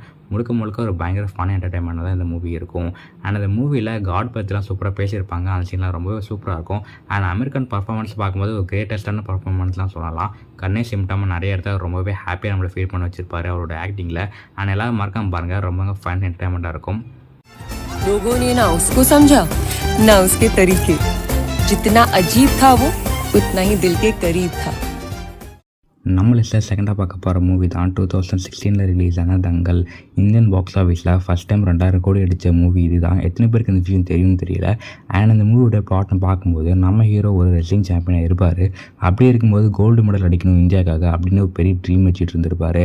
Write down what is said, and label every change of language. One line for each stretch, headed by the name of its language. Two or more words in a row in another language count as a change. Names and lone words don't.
Tamil: முழுக்க ஒரு பயங்கர
English: fun entertainment
Tamil: தான் இந்த மூவி இருக்கும். அண்ட் அந்த மூவியில் காட் பற்றிலாம் சூப்பராக பேசியிருப்பாங்க. அந்த சீன்லாம் ரொம்பவே சூப்பராக இருக்கும்.
English: and American performance
Tamil: பார்க்கும்போது ஒரு கிரேட்டஸ்டான பர்ஃபார்மன்ஸ்லாம் சொல்லலாம். கண்ணே சிம்டாமல் நிறைய இடத்துல ரொம்பவே ஹாப்பியாக நம்மளை ஃபீல் பண்ண வச்சிருப்பாரு அவரோட ஆக்டிங்கில். அண்ட் எல்லோரும் மறக்காம பாருங்கள், ரொம்ப
English: fun entertainmentஆக
Tamil: இருக்கும்.
Hindi: लोगों ने ना उसको समझा ना उसके तरीके, जितना अजीब था वो उतना ही दिल के करीब था.
Tamil: நம்ம லிஸ்ட்டில் செகண்டாக பார்க்க போகிற மூவி தான் 2016 ரிலீஸ் ஆன தங்கல்.
English: Indian box officeல் first time
Tamil: 2000 கோடி அடித்த மூவி இது தான். எத்தனை பேருக்கு இந்த விஷயம் தெரியும்னு தெரியல. அண்ட் அந்த மூவியோட பிளாட்னு பார்க்கும்போது நம்ம ஹீரோ ஒரு
English: wrestling championஆக
Tamil: இருப்பார். அப்படி இருக்கும்போது
English: gold medal
Tamil: அடிக்கணும் இந்தியாவுக்காக அப்படின்னு ஒரு பெரிய ட்ரீம் வச்சுட்டு இருந்திருப்பார்.